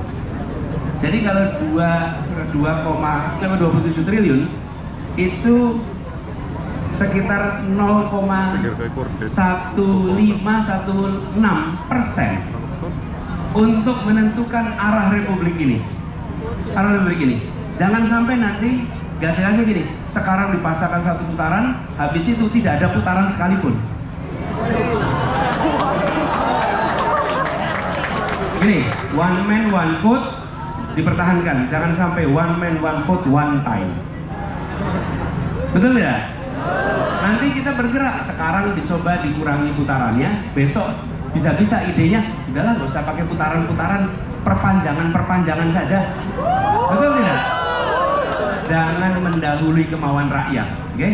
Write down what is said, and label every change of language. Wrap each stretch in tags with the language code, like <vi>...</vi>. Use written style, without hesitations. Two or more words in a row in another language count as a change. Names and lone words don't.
<id>Jadi kalau 27 triliun itu sekitar 0,1516% untuk menentukan arah Republik ini. Arah Republik ini. Jangan sampai nanti gas-gasnya gini, sekarang dipasangkan 1 putaran, habis itu tidak ada putaran sekalipun. Gini,</id> <en>one man one vote</en> <id>dipertahankan, jangan sampai</id> <en>one man one vote one time.</en> <id>Betul ya? Nanti kita bergerak, sekarang dicoba dikurangi putarannya, besok bisa-bisa idenya, udahlah gak usah pakai putaran-putaran, perpanjangan saja. Betul tidak? Jangan mendahului kemauan rakyat, oke?</id>